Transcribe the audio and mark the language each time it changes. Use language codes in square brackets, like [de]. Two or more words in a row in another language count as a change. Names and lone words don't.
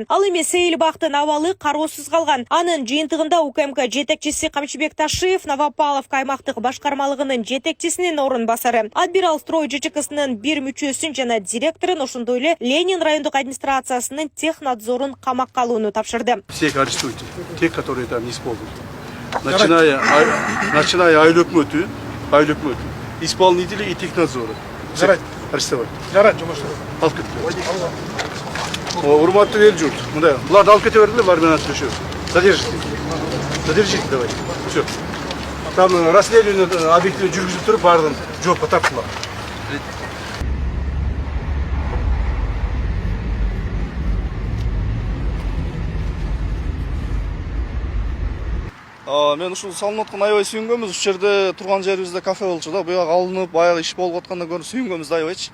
[ky] Ал эми Сейилбактын абалы кароосуз калган. Анын жыйынтыгында УКМК жетекчиси Камчыбек Ташиев, Новопавловка аймактык башкармалыгынын жетекчисинин орун басары, Адмирал строй ЖЧКсынын бир мүчөсүн жана директорун, ошондой эле Ленин райондук администрациясынын технадзорун камакка алууну тапшырды. [ru] Всех арестуйте, тех, которые там не исполнили. Начиная [ky] айыл өкмөтү, [ru] исполнители и технадзоры. [ky] Жарайт. [ru] Арестовать. [ky] Жарайт, жумушту. Алып кетти. Урматтуу эл журт, мындай, буларды алып кете бергиле, булар менен сүйлөшөбүз. [ru] Задержите, давайте. Все. Там расследование объективно [ky] жүргүзүлүп туруп, баардыгын жоопко тарттылар. Мен ушул салынып аткан аябай сүйүнгөнбүз. Ушул жерде турган жерибизде кафе болчу да. Буяк алынып, баягы иш болуп атканда көрүп сүйүнгөнбүз да аябайчы.